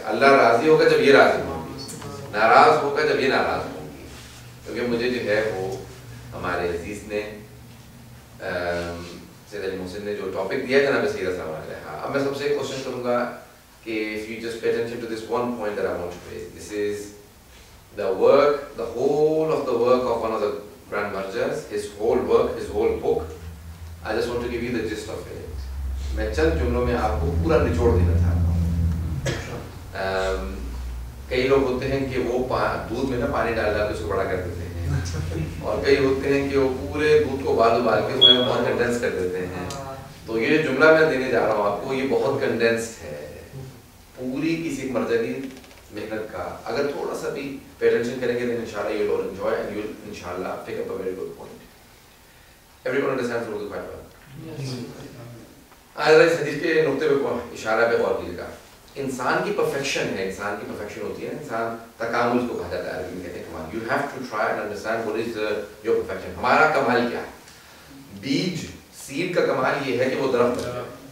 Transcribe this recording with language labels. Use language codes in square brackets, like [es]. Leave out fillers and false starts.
[ur] اللہ راضی ہوگا جب یہ راضی ہوگی، ناراض ہوگا جب یہ ناراض ہوگی. کیونکہ مجھے جو ہے وہ ہمارے عزیز نے سید علی محسن نے جو ٹاپک دیا جناب سیدہ صاحب علیہ، اب میں سب سے ایک کوشچن کروں گا کہ [en] if you just pay attention to this one point that I want to raise, this is the work, the whole of the work of one of the Grand Marjas, his whole work, his whole book. I just want to give you the gist of it. [ur] میں چند جملوں میں آپ کو پورا نچوڑ دینا چاہتا ہوں. کئی لوگ ہوتے ہیں کہ وہ دودھ میں نا پانی ڈال ڈال کے اس کو بڑا کر دیتے ہیں، اور کئی ہوتے ہیں کہ وہ پورے دودھ کو ابال کے اس میں بہت کنڈینس کر دیتے ہیں. تو یہ جو جملہ میں دینے جا رہا ہوں آپ کو، یہ بہت کنڈینسڈ ہے. پوری کسی مرجع کی محنت کا اگر تھوڑا سا بھی [en] pay attention [ur] کریں گے [en] then inshallah you will enjoy and you will inshallah pick up a very good point. Everyone understands Urdu quite well? Yes. [ur] آج اس حدیث کے نقطے پہ اشارہ پہ غور کیجیے گا. انسان کی پرفیکشن ہے، انسان کی پرفیکشن ہوتی ہے، انسان تکامل کو کہا جاتا ہے، عربی میں کہتے ہیں کمال. [en] You have to try and understand what is your perfection. [ur] ہمارا کمال کیا ہے؟ بیج سیڈ کا کمال یہ ہے کہ وہ درخت بن جائے.